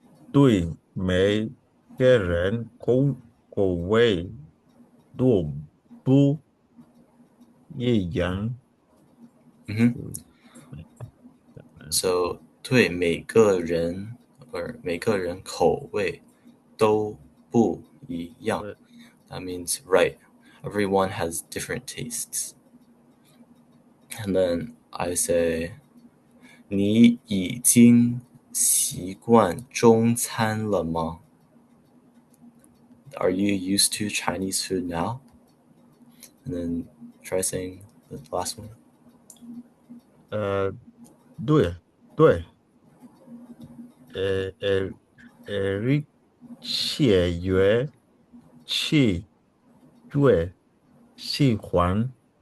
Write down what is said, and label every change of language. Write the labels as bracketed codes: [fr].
[zh] 对每个人口味都不一样。 [en] So [zh] 对每个人口味都不一样。 [en] That means right. Everyone has different tastes. And then I say [zh] 你已经习惯中餐了吗？ [en] Are you used to Chinese food now? And then try saying the last one. [zh] 对，而且越吃越喜欢。